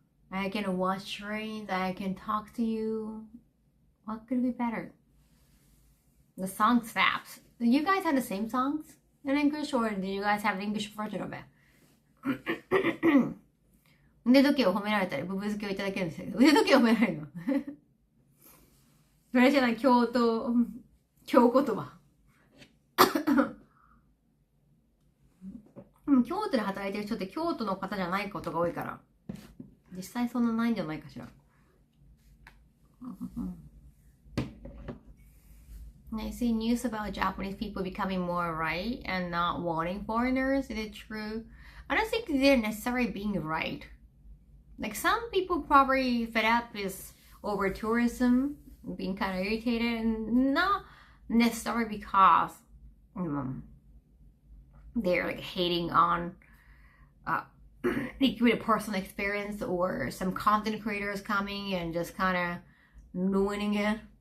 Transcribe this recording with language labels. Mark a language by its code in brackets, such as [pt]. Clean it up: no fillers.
[en] I can watch trains, I can talk to you. What could be better? The song slaps. Do you guys have the same songs in English, or do you guys have the English version of it? [ja] 腕時計を褒められたり、ブブ漬けをいただけるんですけど、腕時計を褒められるのそれじゃない、京言葉。京都で働いてる人って京都の方じゃないことが多いから、実際そんなないんじゃないかしら。 [en] I see news about Japanese people becoming more right and not wanting foreigners. Is it true? I don't think they're necessarily being right. Like some people probably fed up with over tourism, being kind of irritated, and not necessarily because they're like hating on with a personal experience or some content creators coming and just kind of ruining it.